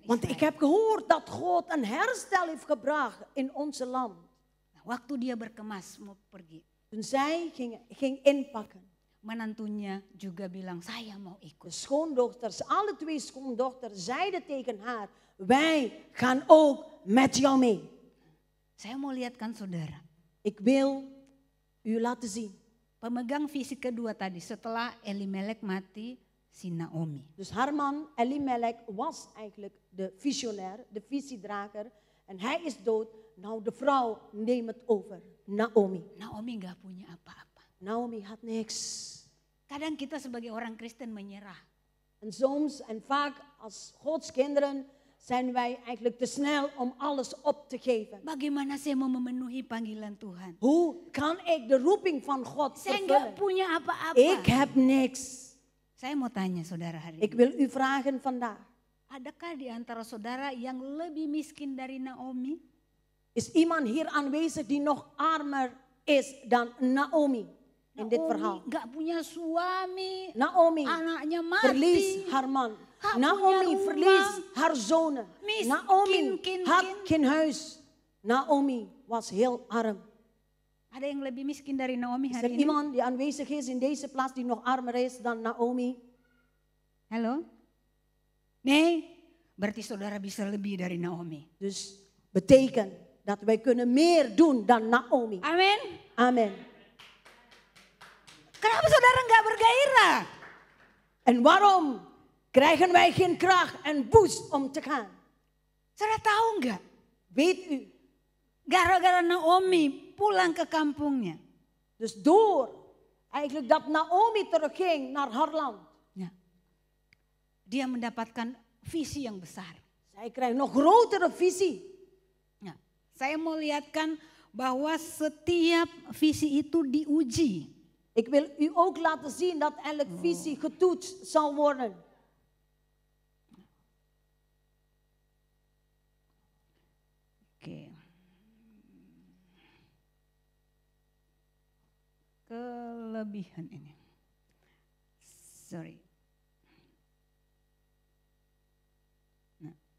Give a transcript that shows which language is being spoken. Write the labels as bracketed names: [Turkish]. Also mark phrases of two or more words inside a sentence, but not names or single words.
[Dutch] Want ik Israel. heb gehoord dat God een herstel heeft gebracht in onze land. [Indonesian] Nah, waktu dia berkemas mau pergi, [Dutch] Toen zij ging inpakken. [Indonesian] menantunya juga bilang saya mau [Dutch] De [Indonesian] ikut. [Dutch] schoondochters, alle twee schoondochters zeiden tegen haar, wij gaan ook met jou mee. [Indonesian] Saya mau lihatkan saudara. [Dutch] Ik wil u laten zien. [Indonesian] Pemegang visi kedua tadi setelah Elimelek mati, si Naomi. [Dutch] Dus haar man Elimelech was eigenlijk de visionair, de visiedrager. En hij is dood. Nou, de vrouw neemt het over. Naomi. [Indonesian] Naomi nggak punya apa-apa. [Dutch] Naomi had niks. [Indonesian] Kadang kita sebagai orang Kristen menyerah. [Dutch] En soms en vaak als Gods kinderen zijn wij eigenlijk te snel om alles op te geven. [Indonesian] Bagaimana saya mau memenuhi panggilan Tuhan? [Dutch] Hoe kan ik de roeping van God [Indonesian] Saya nggak [Dutch] vervullen? [Indonesian] punya apa-apa. [Dutch] Ik heb niks. [Indonesian] Saya mau tanya saudara hari [Dutch] Ik [Indonesian] ini. [Dutch] wil u vragen vandaag. [Indonesian] Adakah di antara saudara yang lebih miskin dari Naomi? [Dutch] Is iemand hier aanwezig die nog armer is dan Naomi in dit verhaal? [Indonesian] Naomi nggak punya suami. [Dutch] Naomi [Indonesian] Anaknya mati. [Dutch] verliest haar man. [Indonesian] Gak [Dutch] Naomi [Indonesian] punya [Dutch] verliest [Indonesian] rumah. [Dutch] haar zonen. [Indonesian] Miskin, [Dutch] Naomi [Indonesian] kin. [Dutch] had geen huis. Naomi was heel arm. [Indonesian] Ada yang lebih miskin dari Naomi [Dutch] Is er [Indonesian] hari ini? [Dutch] iemand die aanwezig is in deze plaats die nog armer is dan Naomi? [Indonesian] Halo? [Dutch] Nee, [Indonesian] berarti saudara bisa lebih dari Naomi. [Dutch] Dus betekent dat wij kunnen meer doen dan Naomi. [Indonesian] Amin. [Dutch] Amen. [Indonesian] Kenapa saudara nggak bergairah? [Dutch] En waarom krijgen wij geen kracht en boost om te gaan? [Indonesian] Saudara tahu nggak? [Dutch] Weet u? [Indonesian] Gara-gara Naomi pulang ke kampungnya. [Dutch] Dus door eigenlijk dat Naomi terugging naar haar land. [Indonesian] Ya, dia mendapatkan visi yang besar. [Dutch] Zij krijgt nog grotere visie. [Indonesian] Ya, saya mau lihatkan bahwa setiap visi itu diuji. [Dutch] Ik wil u ook laten zien dat elk visie getoetst zal worden. [Indonesian] Oke. Kelebihan ini. Sorry. Nah.